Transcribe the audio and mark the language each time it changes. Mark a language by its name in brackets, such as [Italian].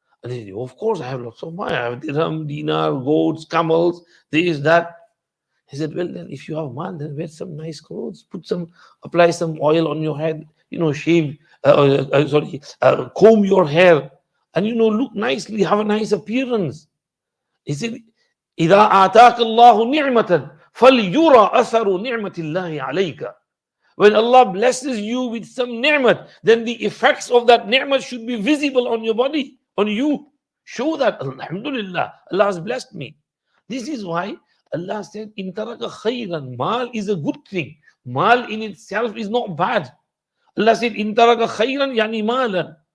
[English] And he said, of course I have lots of mal. I have dirham, dinar, goats, camels, this, that. He said, well then if you have mal, then wear some nice clothes, apply some oil on your head, shave, comb your hair, and look nicely, have a nice appearance. [Arabic] He said, إِذَا آتَاكَ اللَّهُ نِعْمَةً فَلْيُرَى أَثَرُ نِعْمَةِ اللَّهِ عَلَيْكَ. [English] When Allah blesses you with some ni'mat, then the effects of that ni'mat should be visible on your body, on you. Show that, Alhamdulillah, Allah has blessed me. This is why Allah said, in taraka khayran, mal is a good thing. Mal in itself is not bad. Allah said, [Arabic] in taraka khayran, yani malan.